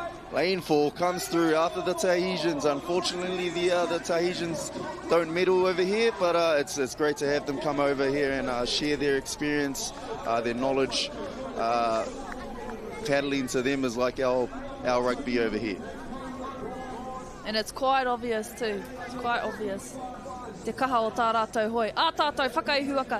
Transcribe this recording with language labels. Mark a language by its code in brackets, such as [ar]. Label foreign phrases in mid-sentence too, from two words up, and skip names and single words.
[en] Lane 4 comes through after the Tahitians. Unfortunately, the Tahitians don't medal over here, but it's great to have them come over here and share their experience, their knowledge. Paddling to them is like our rugby over here. And it's quite obvious too. It's quite obvious. [mi] Te kaha o tā rātou hoi. Ā tātou whakaihu aka.